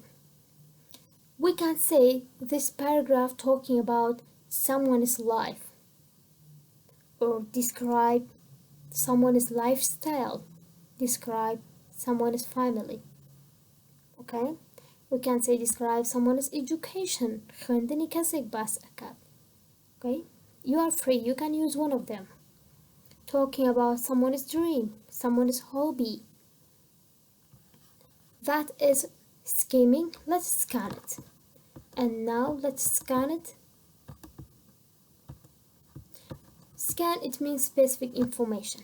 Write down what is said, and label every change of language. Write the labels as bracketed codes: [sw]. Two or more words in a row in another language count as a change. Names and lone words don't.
[en] We can say this paragraph talking about someone's life or describe someone's lifestyle, describe someone's family. Okay, we can say describe someone's education. [ckb] خوێندنی کەسێک باس ئەکات. [en] Okay, you are free, you can use one of them. Talking about someone's dream, someone's hobby. That is skimming. Let's scan it. And now let's scan it. Scan, it means specific information.